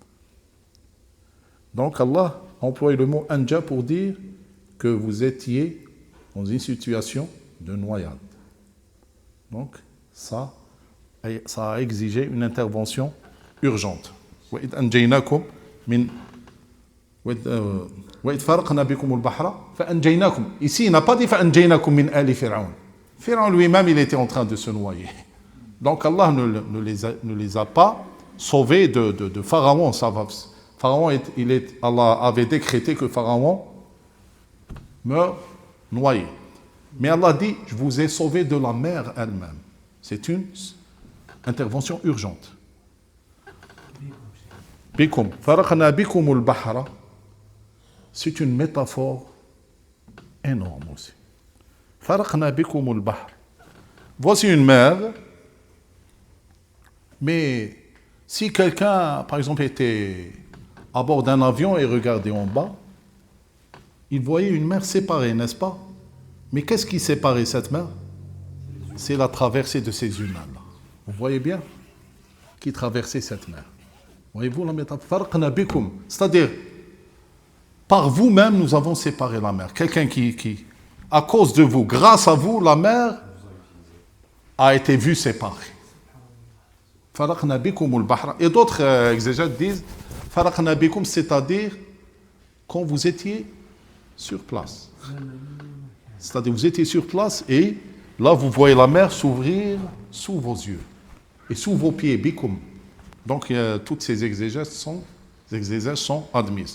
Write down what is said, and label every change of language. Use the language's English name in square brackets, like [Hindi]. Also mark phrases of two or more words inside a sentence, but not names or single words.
[French] Donc Allah a employé le mot anja pour dire que vous étiez dans une situation de noyade. Donc ça a exigé une intervention urgente. Ici, il n'a pas dit [Arabic] من آل فرعون. [French] Fir'aun lui-même, il était en train de se noyer. Donc Allah ne les a pas sauvés de Pharaon. Pharaon, Allah avait décrété que Pharaon meurt noyé. Mais Allah dit, je vous ai sauvés de la mer elle-même. C'est une intervention urgente. [Arabic] بكم. فرقنا بكم البحر. [French] C'est une métaphore énorme aussi. [Arabic] فرقنا بكم البحر. [French] Voici une mer, mais si quelqu'un, par exemple, était à bord d'un avion et regardait en bas, il voyait une mer séparée, n'est-ce pas? Mais qu'est-ce qui séparait cette mer? C'est la traversée de ces humains-là. Vous voyez bien? Qui traversait cette mer. Voyez-vous la métaphore? [Arabic] فرقنا بكم. [French] C'est-à-dire, par vous-même, nous avons séparé la mer. Quelqu'un qui, à cause de vous, grâce à vous, la mer a été vue séparée. [Arabic] فرقنا بكم البحر. [French] Et d'autres exégètes disent [Arabic] فرقنا بكم, [French] c'est-à-dire quand vous étiez sur place. C'est-à-dire vous étiez sur place et là vous voyez la mer s'ouvrir sous vos yeux et sous vos pieds, bikum. Donc toutes ces exégèses sont admises.